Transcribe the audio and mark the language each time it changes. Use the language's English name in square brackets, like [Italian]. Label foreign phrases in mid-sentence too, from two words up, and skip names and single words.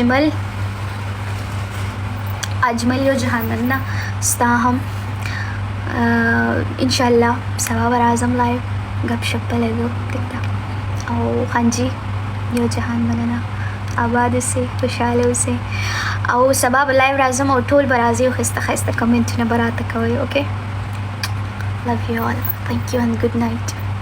[Pashto] اجمل یو جهان نه ستا هم [Arabic] انشاءالله [Pashto] سبا به راځم لایو ګپ شپ به لګو ټیک ده او خانجي یو جهان مننه آباد اوسئ خوشحاله اوسئ او سبا به لایو راځم او ټول به راځئ او ښایسته ښایسته کمنټونه به راته کوئ [English] okay love you all thank you and good night